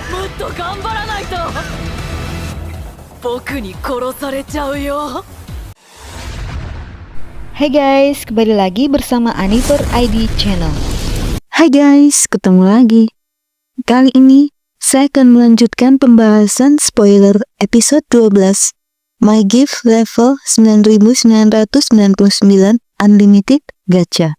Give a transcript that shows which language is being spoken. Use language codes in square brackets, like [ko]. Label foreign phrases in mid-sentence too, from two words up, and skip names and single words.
[ja] と頑張らないと僕に殺されちゃうよ。 [id] Hai guys, kembali lagi bersama Aniver ID Channel. Hai guys, ketemu lagi. Kali ini saya akan melanjutkan pembahasan spoiler episode 12 My Gift level 9999 Unlimited Gacha.